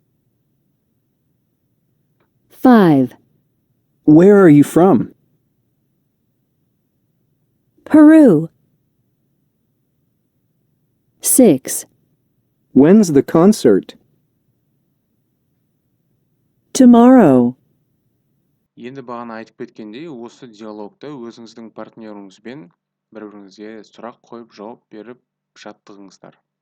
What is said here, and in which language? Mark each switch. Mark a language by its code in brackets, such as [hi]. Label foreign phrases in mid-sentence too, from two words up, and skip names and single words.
[en] 5. Where are you from? Peru. 6. When's the concert? Tomorrow. [kk] Енді бағана айтып кеткендей, осы диалогта өзіңіздің партнеріңізбен бір-біріңізге сұрақ қойып, жауап беріп жаттығыңыздар.